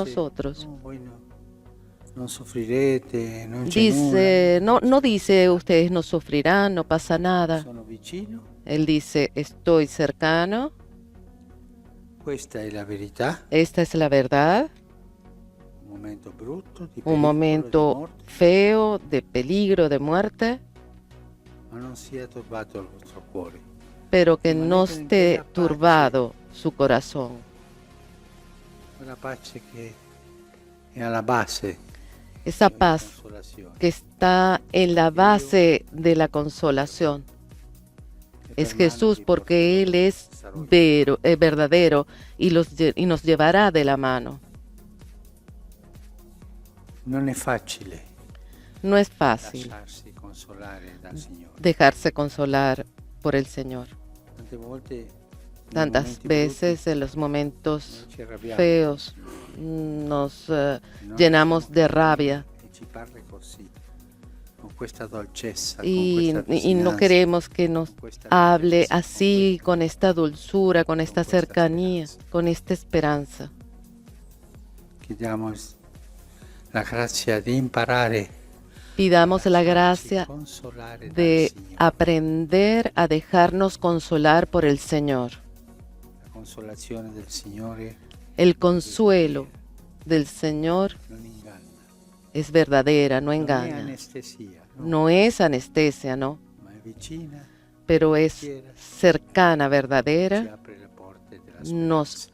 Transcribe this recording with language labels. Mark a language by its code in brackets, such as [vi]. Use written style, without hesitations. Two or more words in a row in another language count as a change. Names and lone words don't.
[it] Dice, [es] nosotros. [it] "No, voi non soffrirete, non c'è [es] Dice, no dice ustedes no sufrirán, no pasa [it] nulla, [es] nada. [it] sono vicino, [es] Él dice, estoy cercano, [it] questa è la verità, [es] esta es la verdad, [it] un momento brutto, di [es] un [it] pericolo, di [es] momento [it] morte, [es] feo, de peligro, de muerte, [it] ma non sia turbato il vostro cuore. [es] pero que no esté turbado su corazón. [it] Quella pace che è alla base [es] Esa [it] della [es] paz [it] consolazione. [es] que está en la base de la consolación. Es Jesús porque Él es verdadero y nos llevará de la mano. [it] Non è facile [es] No es fácil [it] lasciarsi consolare dal Signore. [es] dejarse consolar por el Señor. [it] Tante volte nei [es] Tantas [it] momenti [es] veces en los [it] brutti [es] momentos [it] noi ci arrabbiamo, [es] feos nos no llenamos [it] siamo [es] de rabia [it] e ci parla così, con questa dolcezza, [es] y [it] con questa [es] no [it] vicinanza, [es] queremos que nos [it] con questa [es] hable [it] bellezza, [es] así, con esta dulzura, con esta [it] questa [es] cercanía, [it] speranza. [es] con esta esperanza. [it] Chiediamo la grazia di imparare [es] Pidamos la [it] lasciarci [es] gracia [it] consolare dal [es] de [it] Signore. [es] aprender a dejarnos consolar por el Señor. [it] La consolazione del Signore [es] El consuelo del Señor [it] non inganna, [es] es verdadera, no [it] non è [es] engaña. [it] anestesia, no, [es] No es anestesia, ¿no? [it] ma è vicina, [es] Pero es cercana, [it] ci [es] verdadera, [it] apre le porte della [es] nos [it] speranza.